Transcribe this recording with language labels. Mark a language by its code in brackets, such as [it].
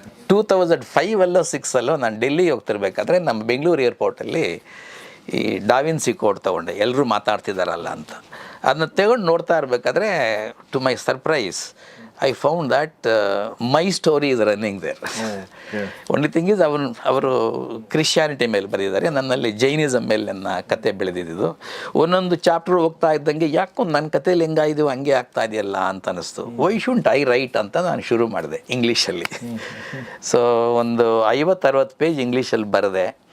[kn] 2005 6 ನಾನು ಡೆಲ್ಲಿಗೆ ಹೋಗ್ತಿರ್ಬೇಕಾದ್ರೆ ನಮ್ಮ ಬೆಂಗಳೂರು ಏರ್ಪೋರ್ಟಲ್ಲಿ ಈ ಡಾವಿನ್ಸಿ ಕೋಡ್ ತೊಗೊಂಡೆ, ಎಲ್ಲರೂ ಮಾತಾಡ್ತಿದ್ದಾರಲ್ಲ ಅಂತ. ಅದನ್ನ ತಗೊಂಡು ನೋಡ್ತಾ ಇರಬೇಕಾದ್ರೆ [en] To my surprise I found that my story is running there. Only thing is [kn] ಅವರು ಕ್ರಿಶ್ಚಿಯಾನಿಟಿ ಮೇಲೆ ಬರೆದಿದ್ದಾರೆ, ನನ್ನಲ್ಲಿ ಜೈನಿಸಮ್ ಮೇಲೆ ನನ್ನ ಕತೆ ಬೆಳೆದಿದ್ದು. ಒಂದೊಂದು ಚಾಪ್ಟರ್ ಹೋಗ್ತಾ ಇದ್ದಂಗೆ ಯಾಕೋ ನನ್ನ ಕಥೆಯಲ್ಲಿ ಹೆಂಗಾಯಿತು ಹಂಗೆ ಆಗ್ತಾ ಇದೆಯಲ್ಲ ಅಂತ ಅನ್ನಿಸ್ತು. [en] why shouldn't I write [kn] ಅಂತ ನಾನು ಶುರು ಮಾಡಿದೆ ಇಂಗ್ಲೀಷಲ್ಲಿ. ಸೊ ಒಂದು 50-60 ಪೇಜ್ ಇಂಗ್ಲೀಷಲ್ಲಿ ಬರೆದೆ.